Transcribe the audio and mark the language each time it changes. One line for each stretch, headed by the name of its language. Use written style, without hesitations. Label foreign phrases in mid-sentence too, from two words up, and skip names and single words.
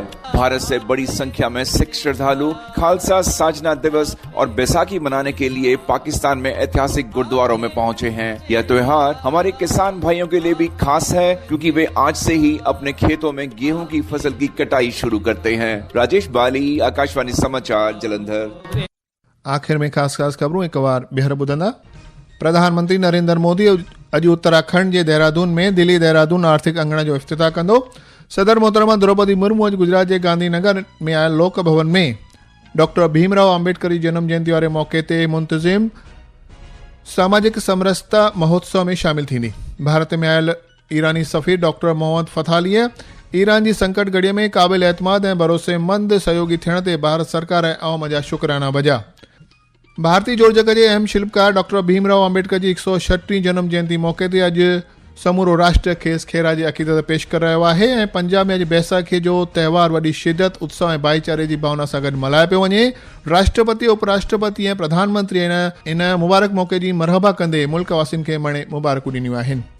Hindi: भारत से बड़ी संख्या में सिख श्रद्धालु खालसा साजना दिवस और बैसाखी मनाने के लिए पाकिस्तान में ऐतिहासिक गुरुद्वारों में पहुंचे हैं। यह त्योहार हमारे किसान भाइयों के लिए भी खास है, क्योंकि वे आज से ही अपने खेतों में गेहूं की फसल की कटाई शुरू करते हैं। राजेश बाली, आकाशवाणी समाचार, जलंधर।
Sindhi: आखिर में खास खबरूं एक बार ॿीहर ॿुधंदा। प्रधानमंत्री नरेंद्र मोदी अॼु उत्तराखंड जे देहरादून में दिल्ली देहरादून आर्थिक अंगण जो इफ्तिताह कंदो। सदर मोहतरमा द्रौपदी मुर्मू अॼु गुजरात जे गांधीनगर में आयल लोक भवन में डॉक्टर भीमराव आंबेडकर जी जनम जयंती वारे मौके ते मुंतज़िम सामाजिक समरसता महोत्सव में शामिल थींदी। भारत में आयल ईरानी सफ़ीर डॉक्टर मोहम्मद फथालीअ ईरान जी संकट घड़ीअ में क़ाबिल एतमाद ऐं भरोसेमंद सहयोगी थियण ते भारत सरकार ऐं अवाम जा शुक्राना भॼा। भारतीय जोड़ जग जे अहम शिल्पकार डॉक्टर भीमराव आंबेडकर जी 136 जनम जयंती मौके ते अॼु समूरो राष्ट्र खेसि ख़ैरा जी अक़ीदत पेश करे रहियो आहे ऐं पंजाब में अॼु बैसाखी जो त्योहार वॾी शिद्दत, उत्साह ऐं भाईचारे जी भावना सां गॾु मल्हायो पियो वञे। राष्ट्रपति, उपराष्ट्रपति ऐं प्रधानमंत्री इन मुबारक मौक़े जी मरहबा कंदे मुल्क वासियुनि खे मणे मुबारकूं ॾिनियूं आहिनि।